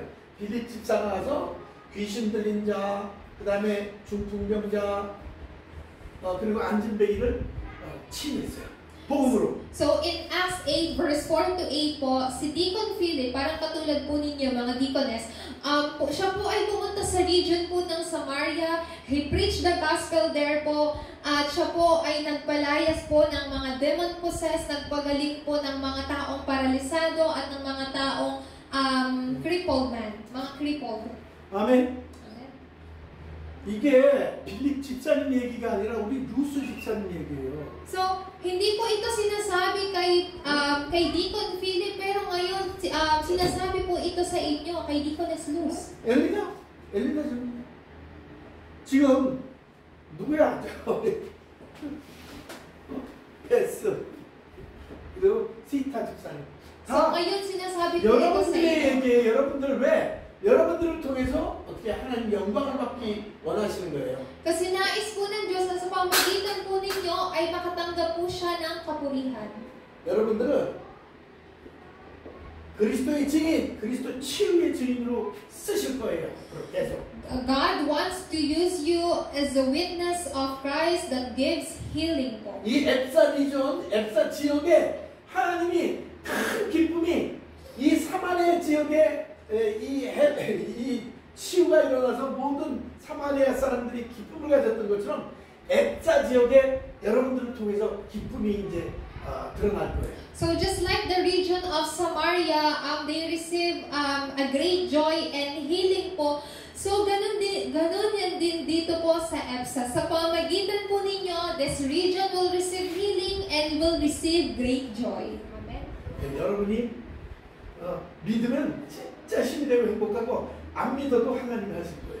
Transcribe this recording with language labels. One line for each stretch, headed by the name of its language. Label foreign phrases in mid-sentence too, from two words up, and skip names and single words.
Korean: 빌립 집사가 가서 귀신 들린 자, 그 다음에 중풍병자, 그리고 안진뱅이를 치유했어요. 복음으로.
English: So in Acts 8 verse 4 to 8
Filipino: po, si Deacon Philip, parang katulad po ninyo mga deaconess, siya po ay pumunta sa region po ng Samaria.
English: He preached the gospel there po.
Filipino: At siya po ay nagpalayas po ng mga demon-possessed, nagpagaling po ng mga taong paralisado at ng mga taong
English: crippled man,
Filipino: mga crippled.
Korean: 아멘. 이게 빌립 집사님 얘기가 아니라 우리 루스 집사님 얘기예요.
Filipino: So, hindi po ito sinasabi kay Deacon Philip, pero ngayon sinasabi po ito sa inyo, kay Deaconess Luz.
Korean: 엘리나 지금 누구야? 베스 그리고 시타 집사님.
Filipino: So, ngayon sinasabi po ito sa
Korean: 여러분들의
Filipino: inyo.
Korean: 얘기에 여러분들 왜? 여러분들을 통해서 어떻게 하나님 영광을 받기 원하시는 거예요.
Filipino: Kasi nais po ng Diyos na sa pamagitan po ninyo ay makatanggap po siya ng kapurihan.
Korean: 여러분들은 그리스도의 증인, 그리스도 치유의 증인으로 쓰실 거예요. 계속.
English: God wants to use you as a witness of Christ that gives healing po.
Korean: 이 앱사 리전, 앱사 지역에 하나님이 큰 기쁨이 이 사마리아 지역에 이 치유가 일어나서 모든 사마리아 사람들이 기쁨을 가졌던 것처럼 앱사 지역에 여러분들을 통해서 기쁨이 이제 드러날 거예요.
English: So just like the region of Samaria, they receive a great joy and healing po.
Filipino: So ganun yan din dito po sa EPSA. Sa pamagitan po ninyo,
English: this region will receive healing and will receive great joy. Amen.
Korean: 여러분이 믿으면 진짜 힘이 되고 행복하고 안 믿어도 하나님이 하실 거예요.